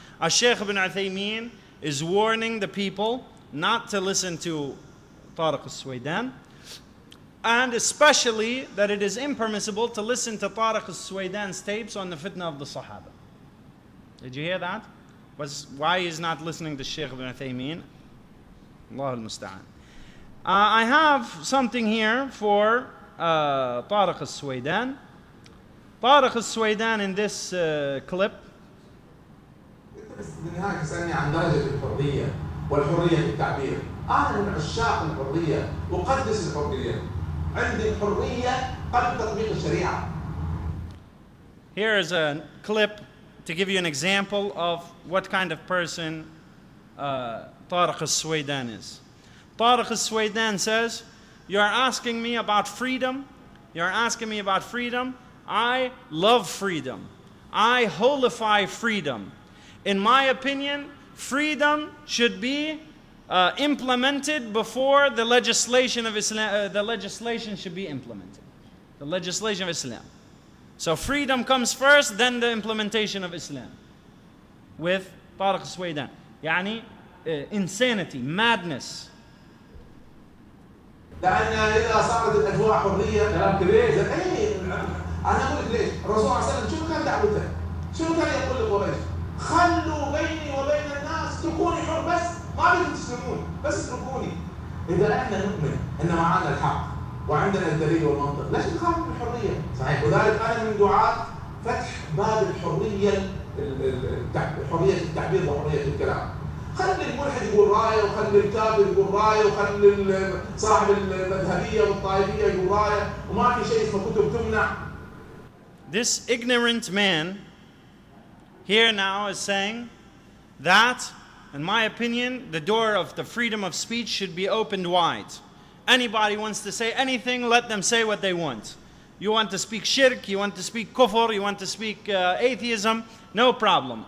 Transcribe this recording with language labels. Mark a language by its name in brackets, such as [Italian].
[English] A Shaykh ibn Uthaymin is warning the people not to listen to Tariq Suwaidan, and especially that it is impermissible to listen to Tariq Suwaidan's tapes on the fitna of the Sahaba. Did you hear that? Why he's not listening to Shaykh ibn Uthaymin? [Arabic] Allah al-Musta'an. [English] I have something here for Tariq Suwaidan. Tariq Suwaidan in this clip. [Arabic] بالنهاية تسألني عن درجة الحرية والحرية في التعبير. أنا من عشاق الحرية، أقدس الحرية. عندي الحرية قبل تطبيق الشريعة. [English] Here is a clip to give you an example of what kind of person Tariq Suwaidan is. Tariq Suwaidan says, "You are asking me about freedom. You are asking me about freedom. I love freedom. I holify freedom. In my opinion, freedom should be implemented before the legislation of Islam. The legislation should be implemented. The legislation of Islam. So freedom comes first, then the implementation of Islam." With Tariq Suwaidan. يعني insanity, madness. [Arabic] لأن إذا صارت الأجواء حرية كلام كبير. أنا أقول لك ليش؟ الرسول صلى الله عليه وسلم شنو كان دعوته؟ شنو كان يقول لقريش؟ خلوا بيني وبين الناس، تكوني حر بس، ما بدكم تسلمون، بس اتركوني. إذا إحنا نؤمن أن معنا الحق وعندنا الدليل والمنطق، ليش نخاف من الحرية؟ صحيح. وذلك أنا من دعاة فتح باب الحرية، حرية التعبير وحرية الكلام. خلي الملحد يقول رايه، وخلي الكافر يقول رايه، وخلي صاحب المذهبية والطائفية يقول رايه، وما في شيء اسمه كتب تمنع. [English] This ignorant man here now is saying that, in my opinion, the door of the freedom of speech should be opened wide. Anybody wants to say anything, let them say what they want. You want to speak shirk, you want to speak kufr, you want to speak atheism, no problem.